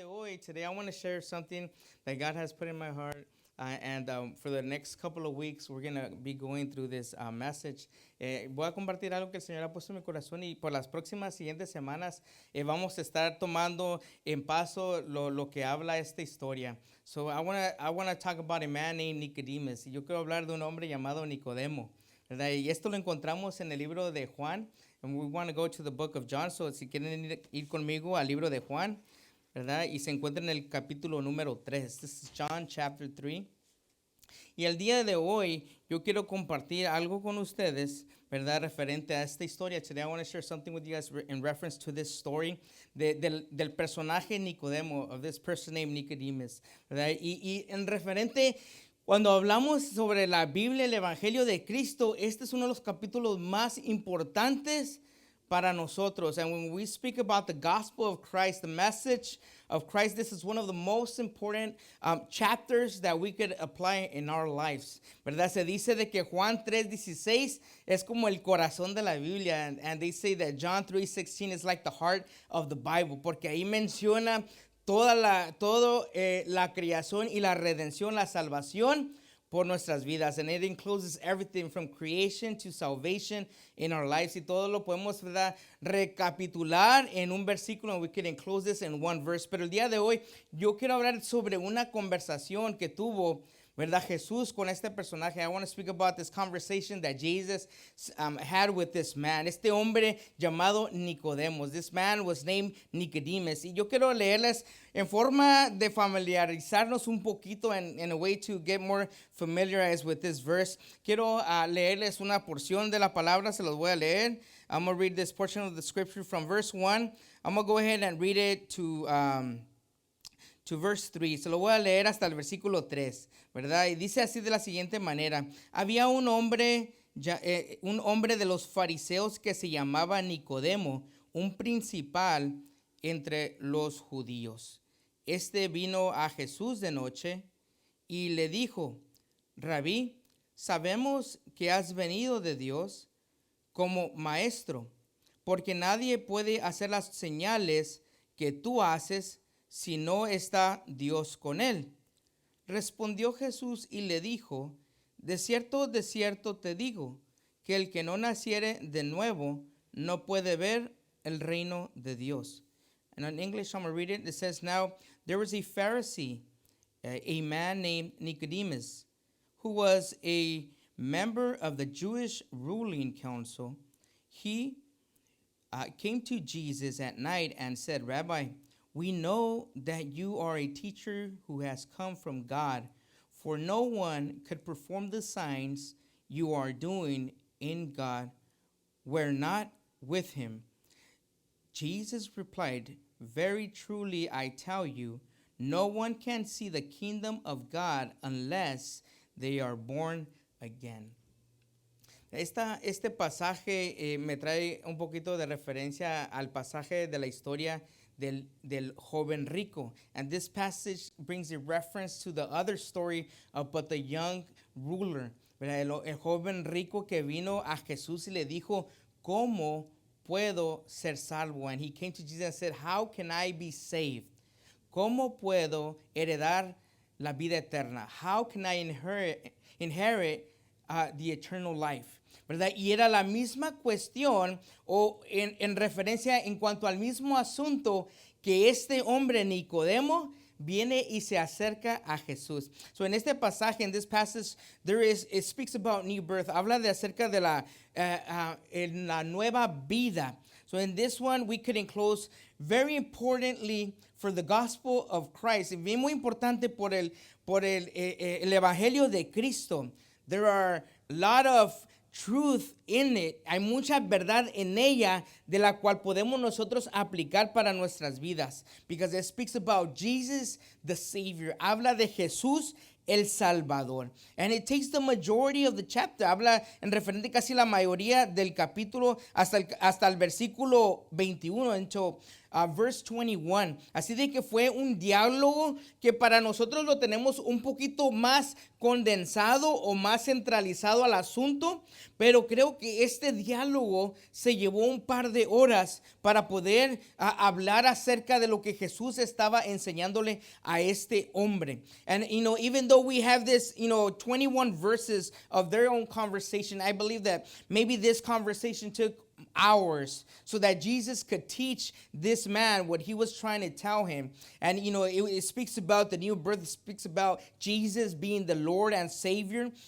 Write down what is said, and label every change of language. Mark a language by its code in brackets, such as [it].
[en] way, today I want to share something that God has put in my heart. For the next couple of weeks, we're going to be going through this message. [es] Voy a compartir algo que el Señor ha puesto en mi corazón y por las próximas siguientes semanas vamos a estar tomando en paso lo que habla esta historia. [en] So I wanna talk about a man named Nicodemus. [es] Y yo quiero hablar de un hombre llamado Nicodemo, ¿verdad? Y esto lo encontramos en el libro de Juan. [en] And we want to go to the book of John. [es] So si quieren ir conmigo al libro de Juan, ¿verdad? Y se encuentra en el capítulo número 3. [en] This is John chapter 3. [es] Y el día de hoy yo quiero compartir algo con ustedes, ¿verdad? Referente a esta historia. [en] Today I want to share something with you guys in reference to this story [es] del personaje Nicodemo, [en] of this person named Nicodemus, [es] ¿verdad? Y en referente, cuando hablamos sobre la Biblia, el Evangelio de Cristo, este es uno de los capítulos más importantes para nosotros. [en] And when we speak about the gospel of Christ, the message of Christ, this is one of the most important chapters that we could apply in our lives. [es] ¿Verdad? Se dice de que Juan 3:16 es como el corazón de la Biblia. [en] And they say that John 3:16 is like the heart of the Bible. [es] Porque ahí menciona toda la creación y la redención, la salvación por nuestras vidas. [en] And it includes everything from creation to salvation in our lives. [es] Y todo lo podemos, ¿verdad?, recapitular en un versículo. [en] And we can include this in one verse. [es] Pero el día de hoy yo quiero hablar sobre una conversación que tuvo, ¿verdad?, Jesús con este personaje. [en] I want to speak about this conversation that Jesus had with this man. [es] Este hombre llamado Nicodemos. [en] This man was named Nicodemus. [es] Y yo quiero leerles en forma de familiarizarnos un poquito, [en] in a way to get more familiarized with this verse. [es] Quiero leerles una porción de la palabra. Se los voy a leer. [en] I'm going to read this portion of the scripture from verse 1. I'm going to go ahead and read it to verse 3. [es] Se lo voy a leer hasta el versículo 3, ¿verdad? Y dice así de la siguiente manera. Había un hombre de los fariseos que se llamaba Nicodemo, un principal entre los judíos. Este vino a Jesús de noche y le dijo: Rabí, sabemos que has venido de Dios como maestro, porque nadie puede hacer las señales que tú haces si no está Dios con él. Respondió Jesús y le dijo: de cierto te digo, que el que no naciere de nuevo no puede ver el reino de Dios. [en] And in English, I'm going to read it. It says, Now there was a Pharisee, a man named Nicodemus, who was a member of the Jewish ruling council. He came to Jesus at night and said, Rabbi, we know that you are a teacher who has come from God, for no one could perform the signs you are doing in God were not with him. Jesus replied, Very truly I tell you, no one can see the kingdom of God unless they are born again. [es] Este pasaje me trae un poquito de referencia al pasaje de la historia del joven rico. [en] And this passage brings a reference to the other story about the young ruler. [es] El joven rico que vino a Jesús y le dijo, ¿cómo puedo ser salvo? [en] And he came to Jesus and said, how can I be saved? [es] ¿Cómo puedo heredar la vida eterna? [en] How can I inherit the eternal life? [es] ¿Verdad? Y era la misma cuestión o en referencia en cuanto al mismo asunto que este hombre Nicodemo viene y se acerca a Jesús. [en] So [es] en este pasaje, [en] in this passage, it speaks about new birth. [es] Habla de acerca de la nueva vida. [en] So in this one, we could enclose very importantly for the gospel of Christ. [es] Y bien muy importante por el evangelio de Cristo. [en] There are a lot of truth in it. [es] Hay mucha verdad en ella de la cual podemos nosotros aplicar para nuestras vidas. [en] Because it speaks about Jesus the Savior. [es] Habla de Jesús el Salvador. [en] And it takes the majority of the chapter. [es] Habla en referente casi la mayoría del capítulo hasta el versículo 21, [en] until verse 21. [es] Así de que fue un diálogo que para nosotros lo tenemos un poquito más condensado o más centralizado al asunto, pero creo que este diálogo se llevó un par de horas para poder hablar acerca de lo que Jesús estaba enseñándole a este hombre. [en] And even though we have this 21 verses of their own conversation, I believe that maybe this conversation took hours so that Jesus could teach this man what he was trying to tell him. And it speaks about the new birth, it speaks about Jesus being the Lord and Savior.